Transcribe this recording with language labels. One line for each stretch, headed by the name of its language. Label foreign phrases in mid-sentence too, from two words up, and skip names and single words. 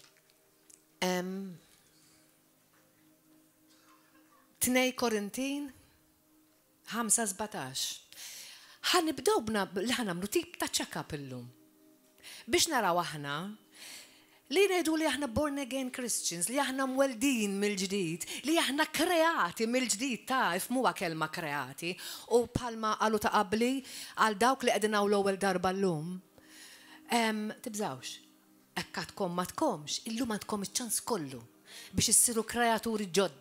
Maltese: 2 Korintin 5:17. Ħanibdew li ħanamlu tip ta' check-up illum. Biex naraw aħna li ngħidu li aħna
English: born again Christians,
Maltese: li aħna mweldin mill-ġdid, li aħna kreati mill-ġdid ta' ifmuha kelma kreati u bħalma qalu ta' qabli għal dawk li qegħdin hawn l-ewwel darba llum. Tibżawx, hekk għadkom ma tkomx, illum għandkom iċ-ċans kollu biex issiru kreaturi ġodda.